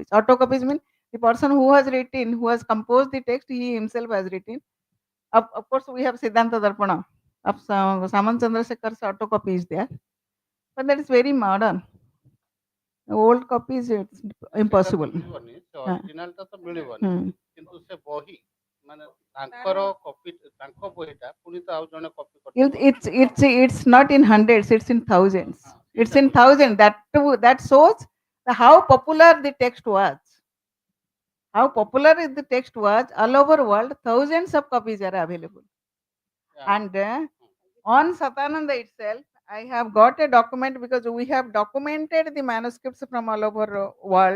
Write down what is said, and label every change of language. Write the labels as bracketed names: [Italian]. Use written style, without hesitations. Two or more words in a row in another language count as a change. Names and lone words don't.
[English] Auto copies mean the person who has written, who has composed the text, he himself has written. Of course, we have Siddhanta Darpana of Saman Chandrasekhar's auto copy is there, but that is very modern. Old copies, it's impossible. [Odia] ଅରିଜିନାଲଟା ତ ମିଳିବନି, କିନ୍ତୁ ସେ ବହି ମାନେ ତାଙ୍କର କପି, ତାଙ୍କ ବହିଟା ପୁଣି ତ ଆଉ ଜଣେ କପି କରିଥିବ। [English] It's not in hundreds, it's in thousands. It's in thousands. That shows how popular the text was. How popular the text was all over world. Thousands of copies are available. Yeah. And on Satananda itself, I have got a document, because we have documented the manuscripts from all over world.